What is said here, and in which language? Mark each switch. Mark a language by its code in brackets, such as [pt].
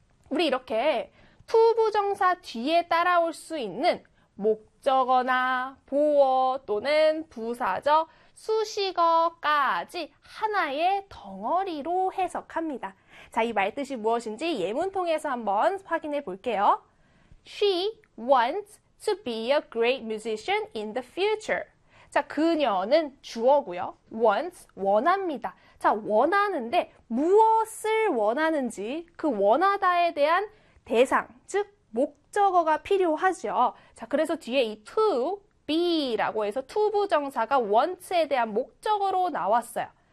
[ko] 우리 이렇게 to 부정사 뒤에 따라올 수 있는 목적어나 보어 또는 부사적 수식어까지 하나의 덩어리로 해석합니다. 자, 이말 뜻이 무엇인지 예문 통해서 한번 확인해 볼게요. [en] She wants to be a great musician in the future. [ko] 자, 그녀는 주어고요. wants, 원합니다. 자, 원하는데 무엇을 원하는지 그 원하다에 대한 대상, 즉, 목적어가 필요하죠. 자, 그래서 뒤에 이 to, be라고 해서 to 부정사가 wants에 대한 목적어로 나왔어요.